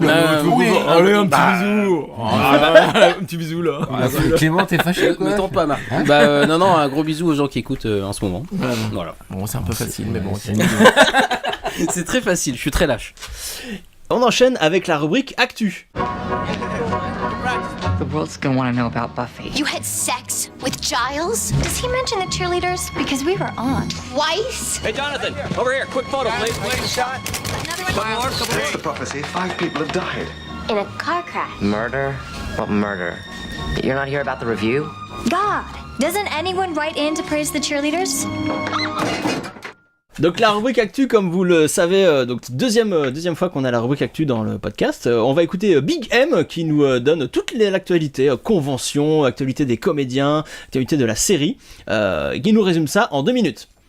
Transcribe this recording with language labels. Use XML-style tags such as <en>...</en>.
<fr>Allez, un petit bisou. Un petit bisou là. Clément, t'es fâché quoi? Ne tente pas, Marc. Non, un gros bisou aux gens qui écoutent en ce moment. Voilà. Bon, c'est un peu facile, mais bon. C'est très facile, je suis très lâche. On enchaîne avec la rubrique Actu.</fr> <en>The world's gonna want to know about Buffy. You had sex with Giles? Does he mention the cheerleaders? Because we were on. Twice? Hey, Jonathan, over here, quick photo, please. Shot. What's the prophecy? 5 people have died. In a car crash. Murder? What murder? You're not here about the review? God, doesn't anyone write in to praise the cheerleaders?</en> <fr>Donc la rubrique Actu, comme vous le savez, donc deuxième fois qu'on a la rubrique Actu dans le podcast, on va écouter Big M qui nous donne toute l'actualité, convention, actualité des comédiens, actualité de la série, qui nous résume ça en 2 minutes.</fr>